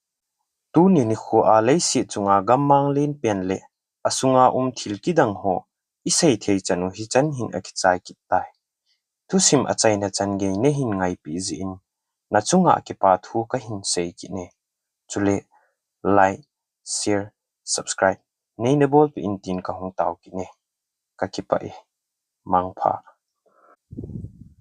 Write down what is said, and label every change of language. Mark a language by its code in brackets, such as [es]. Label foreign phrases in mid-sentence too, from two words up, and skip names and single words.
[ctd] tu ni khu a leisi chunga gammang len pen le asunga Thilkidang ho isei thei chanu hi chan hin akichai kitai tu sim achai na chan ge ne hin ngai pi ji in na chunga ki pa thu ka hin sei ki ne chule [en] like share subscribe [ctd] nei na bol pi in tin ka hong taw ki ne ka ki pa e mangpha